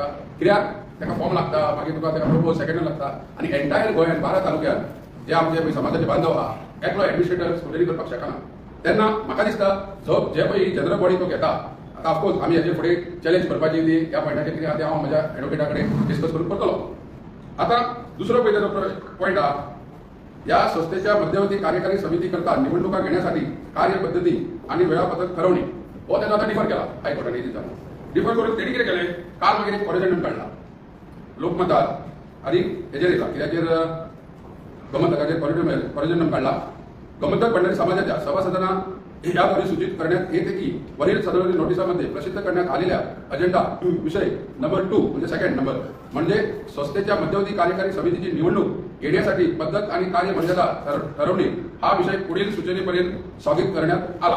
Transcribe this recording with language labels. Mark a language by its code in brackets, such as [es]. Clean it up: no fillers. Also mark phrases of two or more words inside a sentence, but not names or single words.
[kok] कित्याक ताका फॉर्म लागता, मागीर तुका ताका प्रपोज सेकंड लागता आनी एंटायर गोंयांत 12 तालुक्यांत जे आमचे समाजाचे बांधव आहा एकलो [en] administrator scrutiny [kok] करपाक शकना. तेन्ना म्हाका दिसता जो जे पळय [en] general body [kok] तो घेता, आतां [en] of course [kok] आमी हेजे फुडें चॅलेंज करपाची ती ह्या पॉयंटाचेर कितें आहा तें हांव म्हज्या एडवोकेटा कडेन डिस्कस करून करतलो. आतां दुसरो पळय तेजो पॉयंट आहा, [mr] या संस्थेच्या मध्यवर्ती कार्यकारी समिती करता निवडणुका घेण्यासाठी कार्यपद्धती आणि वेळापत्रक ठरवणे हो त्याचा आता डिफर केला हायकोर्टाने. [kok] डिफर करून तेणी कितें केलें, काल मागीर एक कॉरेजंडम काडला लोकमतार आनी हेजेर येता कित्याचेर गोमंतकाचेर कॉरेजंडम काडला. [mr] गोमंतक पंढरी समाजाच्या सभासदांना याद्वारे सूचित करण्यात येते की वरील सदर नोटिसामध्ये प्रसिद्ध करण्यात आलेल्या अजेंडा विषय नंबर 2 म्हणजे [en] second number [mr] म्हणजे संस्थेच्या मध्यवर्ती कार्यकारी समितीची निवडणूक येण्यासाठी पद्धत आणि कार्यमर्यादा ठरवणे हा विषय पुढील सूचनेपर्यंत स्थगित करण्यात आला.